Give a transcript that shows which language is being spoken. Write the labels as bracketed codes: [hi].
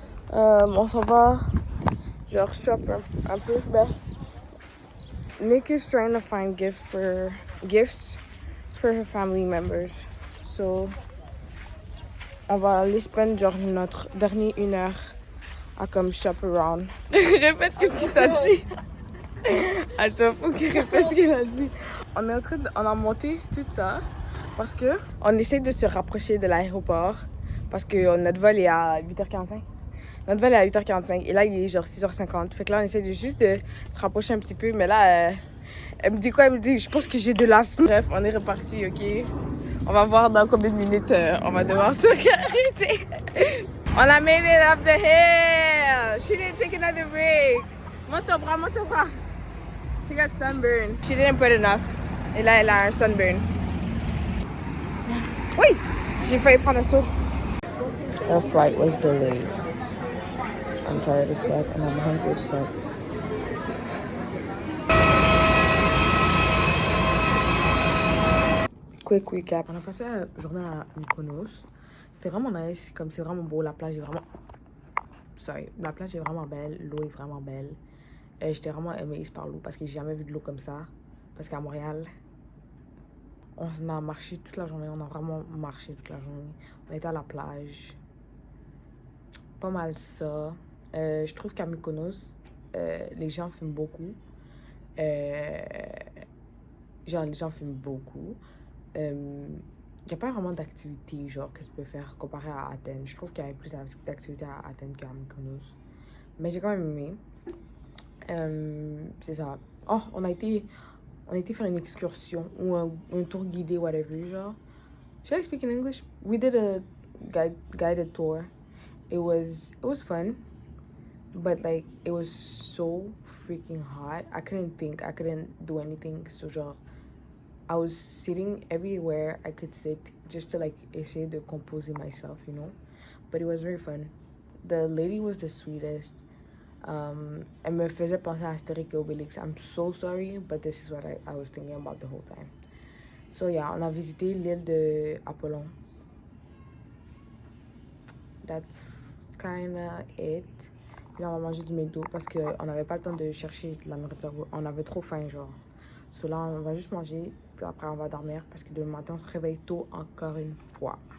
[fr] On s'en va genre shop un peu. [en] Ben, Nick is trying to find gifts for her family members. [fr] So, on va aller spend genre notre dernière 1 heure à comme [en] shop around. [fr] Répète qu'est-ce qu'il t'a dit. Attends, faut qu'il répète ce qu'il a dit. On a monté tout ça. Parce que on essaie de se rapprocher de l'aéroport parce que notre vol est à 8h45. Notre vol est à 8h45 et là, il est genre 6h50. Fait que là, on essaie de juste de se rapprocher un petit peu. Mais là, elle me dit quoi? Elle me dit, je pense que j'ai de l'asthme. Bref, on est reparti, OK? On va voir dans combien de minutes on va devoir s'arrêter. On a [en] made it up the hill. She didn't take another break. [fr] Monte au bras, monte au bras. [en] She got sunburn. She didn't put enough. [fr] Et là, elle a un [en] sunburn. [fr] Oui! J'ai failli prendre un saut. [en] Our flight was delayed. I'm tired as fuck and I'm hungry as fuck. Quick recap. [fr] On a passé la journée à Mykonos. C'était vraiment nice. Comme c'est vraiment beau. La plage est vraiment... Sorry. La plage est vraiment belle. L'eau est vraiment belle. J'étais vraiment amazed par l'eau parce que j'ai jamais vu de l'eau comme ça. Parce qu'à Montréal, on a marché toute la journée. On a vraiment marché toute la journée. On était à la plage. Pas mal ça. Je trouve qu'à Mykonos, les gens fument beaucoup. Genre, les gens fument beaucoup. Il n'y a pas vraiment d'activité genre que tu peux faire comparé à Athènes. Je trouve qu'il y a plus d'activités à Athènes qu'à Mykonos. Mais j'ai quand même aimé. C'est ça. Oh, on a été faire une excursion ou un tour guidé, whatever, genre. [en] Should I speak in English? We did a guided tour. It was fun, but like it was so freaking hot. I couldn't think. I couldn't do anything. So genre, I was sitting everywhere I could sit just to like [fr] essayer de composer [en] myself, you know. But it was very fun. The lady was the sweetest. [fr] Elle me faisait penser à Astérix et Obélix. [en] I'm so sorry, but this is what I was thinking about the whole time. So yeah, [fr] on a visité l'île de Apollon. [en] That's kinda it. [fr] Là, on va manger du McDo parce qu'on n'avait pas le temps de chercher de la nourriture. On avait trop faim, genre. So là, on va juste manger, puis après, on va dormir parce que demain matin, on se réveille tôt encore une fois.